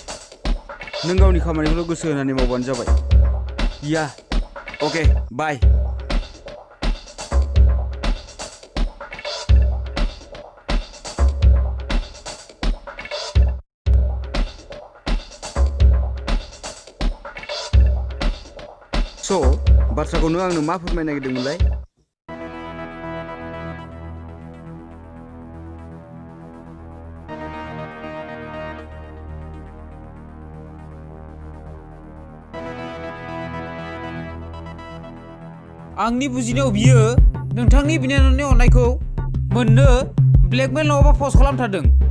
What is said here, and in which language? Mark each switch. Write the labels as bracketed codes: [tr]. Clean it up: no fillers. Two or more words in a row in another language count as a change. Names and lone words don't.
[brx] नों गावनि खामानिखौल' गोसो होनानै मावबानो जाबाय [en] Yeah, okay, bye. [brx] So, बाथ्राखौ नों आंनो मा फोरमायनो नागिरदोंमोनलाय? आंनि बुजिनायाव बियो नोंथांनि बिनानावनि अननायखौ मोननो ब्लेकमेल नङाबा पस्ट खालामथारदों